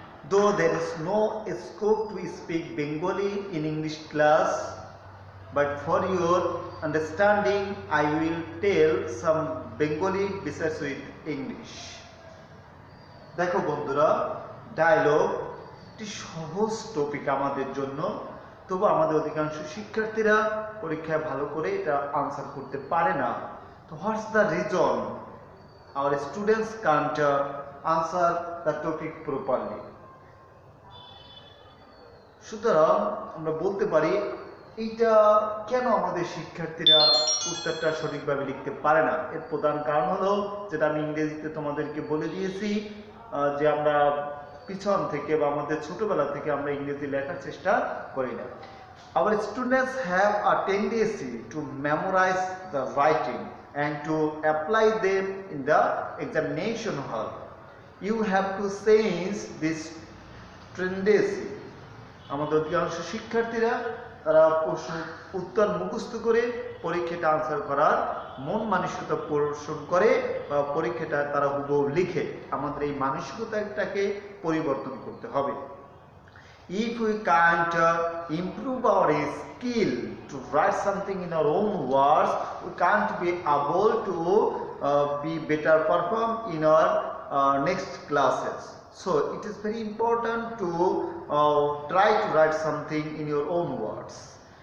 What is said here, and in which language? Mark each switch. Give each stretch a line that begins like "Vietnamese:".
English: Though there is no scope to speak Bengali in English class, but for your understanding, I will tell some Bengali besides with English.
Bangla: দেখো বন্ধুরা, dialogue একটি সহজ topic আমাদের জন্য, তবু আমাদের অধিকাংশ শিক্ষার্থীরা পরীক্ষায় ভালো করে এটা আনসার করতে পারে না।
English: তো what's the reason our students can't answer the topic properly?
Bangla: সুতরাং আমরা বলতে পারি এইটা কেন আমাদের শিক্ষার্থীরা উত্তরটা সঠিকভাবে লিখতে পারে না। এর প্রধান কারণ হলো, যেটা আমি ইংরেজিতে তোমাদেরকে বলে দিয়েছি, যে আমরা পিছন থেকে বা আমাদের ছোটবেলা থেকে আমরা ইংরেজি লেখার চেষ্টা করি না।
English: Our students have a tendency to memorize the writing and to apply them in the examination hall. You have to change this tendency.
Bangla: আমাদের অধিকাংশ শিক্ষার্থীরা তারা প্রশ্ন উত্তর মুখস্থ করে পরীক্ষাটা আনসার করার মন মানসিকতা পোষণ করে বা পরীক্ষাটা তারা হুবহু লিখে। আমাদের এই মানসিকতাটাকে পরিবর্তন করতে হবে।
English: If we can't improve our skill to write something in our own words, we can't be able to be better perform in our next classes. So it is very important to try to write something in your own words.